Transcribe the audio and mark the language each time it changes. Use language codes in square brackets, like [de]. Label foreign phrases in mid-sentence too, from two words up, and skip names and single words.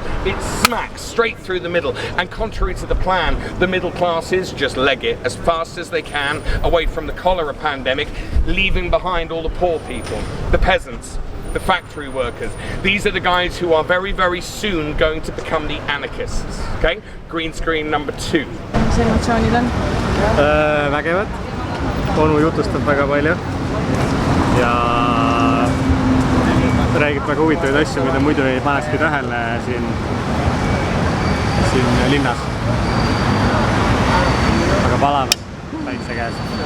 [en] It smacks straight through the middle. And contrary to the plan, the middle classes just leg it as fast as they can away from the cholera pandemic, leaving behind all the poor people, the peasants, the factory workers. These are the guys who are very, very soon going to become the anarchists. Okay? Green screen number 2. [et] Mis emotsioonid on? Vägevad. Onu jutustab väga palju. Ja räägib väga huvitavaid asju, mida muidu ei panekski tähele siin linnas. Aga palavad päitse käes.